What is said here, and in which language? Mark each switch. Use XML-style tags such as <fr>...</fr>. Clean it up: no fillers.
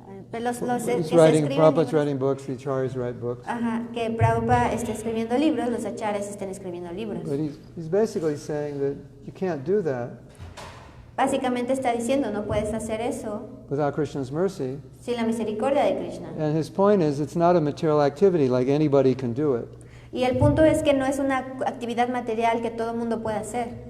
<en>Prabhupada's writing books, the acharyas write books.</en> <es>Ajá, que Prabhupada está escribiendo libros, los acharyas están escribiendo libros.</es> <en>But he's basically saying that you can't do that.</en> <es>Básicamente está diciendo, no puedes hacer eso</es> <en>without Krishna's mercy.</en> <es>sin la misericordia de Krishna.</es> <en>And his point is, it's not a material activity, like anybody can do it.</en> <es>Y el punto es que no es una actividad material que todo el mundo puede hacer.</es>